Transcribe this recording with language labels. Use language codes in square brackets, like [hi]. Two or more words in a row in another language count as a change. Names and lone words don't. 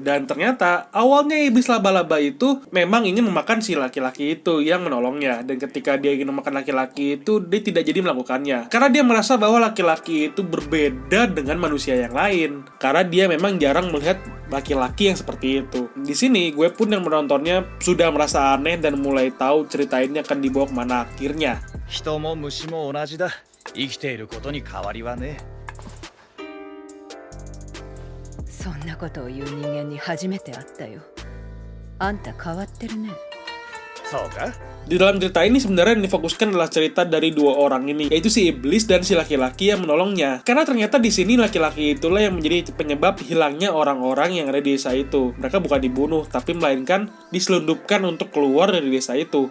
[id] Dan ternyata awalnya iblis laba-laba itu memang ingin memakan si laki-laki itu yang menolongnya, dan ketika dia ingin memakan laki-laki itu, dia tidak jadi melakukannya karena dia merasa bahwa laki-laki itu berbeda dengan manusia yang lain, karena dia memang jarang melihat laki-laki yang seperti itu. Di sini gue pun yang menontonnya sudah merasa aneh dan mulai tahu cerita ini akan dibawa kemana akhirnya. [ja] 人も虫も同じだ。生きていることに変わりはね。そんなことを言う人間に初めて会ったよ。あんた変わってるね。そうか。 [id] Di dalam cerita ini sebenarnya yang difokuskan adalah cerita dari dua orang ini, yaitu si iblis dan si laki-laki yang menolongnya. Karena ternyata di sini laki-laki itulah yang menjadi penyebab hilangnya orang-orang yang ada di desa itu. Mereka bukan dibunuh, tapi melainkan diselundupkan untuk keluar dari desa itu.